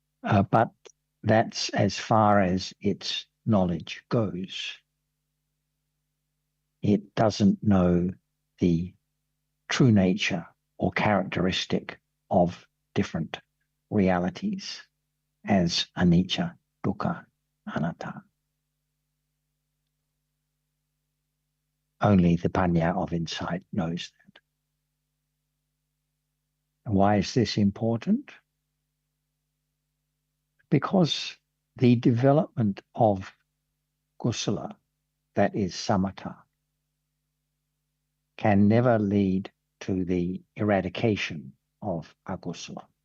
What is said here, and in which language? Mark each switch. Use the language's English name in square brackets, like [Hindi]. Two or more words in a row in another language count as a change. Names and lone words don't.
[English] But that's as far as its knowledge goes. It doesn't know the true nature or characteristic of different realities as [Pali] anicca, dukkha, anatta. [English] Only the panya of insight knows that. And why is this important? Because the development of kusala, that is samatha, can never lead to the eradication of akusala.